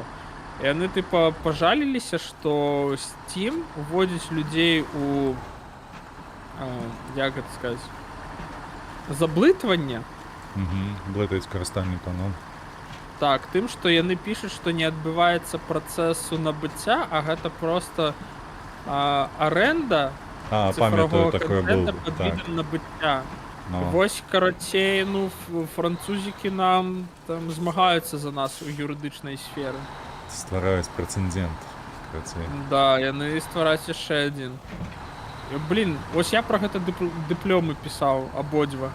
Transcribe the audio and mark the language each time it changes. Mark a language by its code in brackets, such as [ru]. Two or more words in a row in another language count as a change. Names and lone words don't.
[be] Яны, пажаліліся, што Steam уводзіць людзей у, як гэта сказаць, заблытванне. Блытаюць карыстальніка, Так, тым, што яны пішуць, што не адбываецца працэсу набыцця, а гэта проста арэнда [ru] цифрового контента под видом [be] набыцця. Вось, карацей, французікі нам там змагаюцца за нас у юрыдычнай сферы. Ствараюць прэцэдэнт, карацей. Да, яны ствараюць яшчэ адзін. Блін, вось я пра гэта дыплёмы пісаў, абодва.